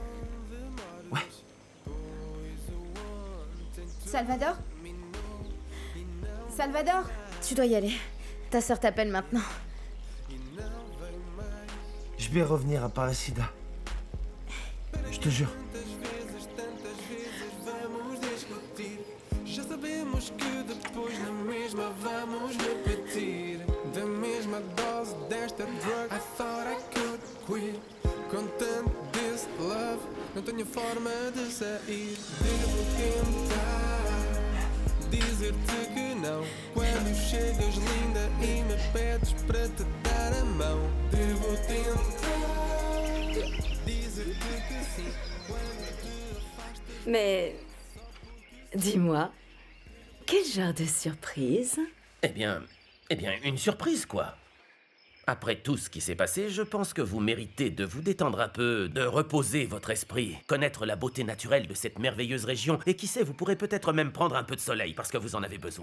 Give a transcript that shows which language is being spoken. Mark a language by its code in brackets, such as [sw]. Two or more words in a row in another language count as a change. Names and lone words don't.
[fr] Salvador? Salvador? Tu dois y aller. Ta sœur t'appelle maintenant. Je vais revenir à Aparecida. Je te jure. [pt] Já sabemos que depois na mesma vamos repetir da mesma dose desta drug. [en] I thought I could quit. [pt] Com tanto desse love, não tenho forma de sair. Devo tentar dizer-te que não. Quando chegas linda e me pedes para te dar a mão. Devo tentar dizer-te que sim. Quando te afastas. [fr] Mais dis-moi, quel genre de surprise? Eh bien, une surprise, quoi. Après tout ce qui s'est passé, je pense que vous méritez de vous détendre un peu, de reposer votre esprit, connaître la beauté naturelle de cette merveilleuse région, et qui sait, vous pourrez peut-être même prendre un peu de soleil, parce que vous en avez besoin.